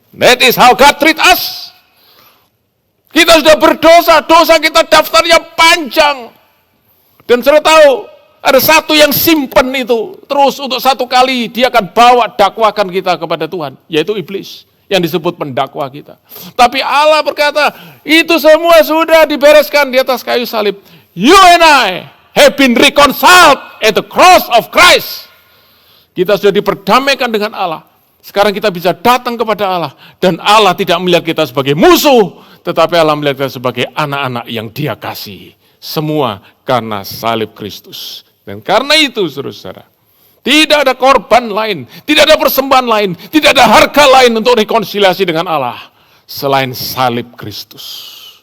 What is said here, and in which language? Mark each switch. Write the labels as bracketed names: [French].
[English] That is how God treat us. [Indonesian] Kita sudah berdosa, dosa kita daftarnya panjang. Dan saudara tahu, ada satu yang simpen itu, terus untuk satu kali dia akan bawa dakwakan kita kepada Tuhan, yaitu iblis, yang disebut pendakwa kita. Tapi Allah berkata, itu semua sudah dibereskan di atas kayu salib. [English] You and I have been reconciled at the cross of Christ. [Indonesian] Kita sudah diperdamaikan dengan Allah. Sekarang kita bisa datang kepada Allah, dan Allah tidak melihat kita sebagai musuh, tetapi Allah melihat kita sebagai anak-anak yang Dia kasihi. Semua karena salib Kristus. Dan karena itu, saudara, tidak ada korban lain, tidak ada persembahan lain, tidak ada harga lain untuk rekonsiliasi dengan Allah selain salib Kristus.